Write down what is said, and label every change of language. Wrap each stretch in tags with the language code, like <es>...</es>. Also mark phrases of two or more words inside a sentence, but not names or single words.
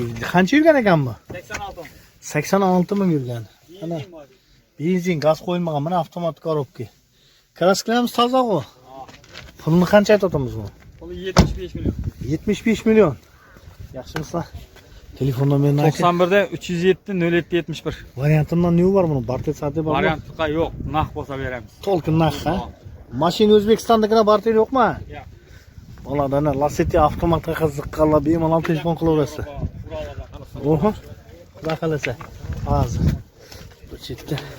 <uz>Qancha yurgan ekan bu? 86. 86 ming yurgan. Ana benzin, gaz qo'yilmagan, mana avtomat korobka. Kraskalarimiz toza-ku. Pulni qancha aytamiz bu? Puli 75 million. 75 million. Yaxshimisizlar? Telefon nomerini ayting. 91'de 307 07 71.</uz> <tr>Variantidan ne var bunun?</tr> <uz>Barter sati bormi? Variantga yo'q, naq bo'lsa beramiz. To'lqin naq, ha? Mashina O'zbekistondagina barter yo'qmi? Yo'q. Boladana Lacetti avtomatga qiziqqanlar bemalol telefon qilaverasiz. Oho. Xudo xolasa. Hozir. Bu chetda.</uz>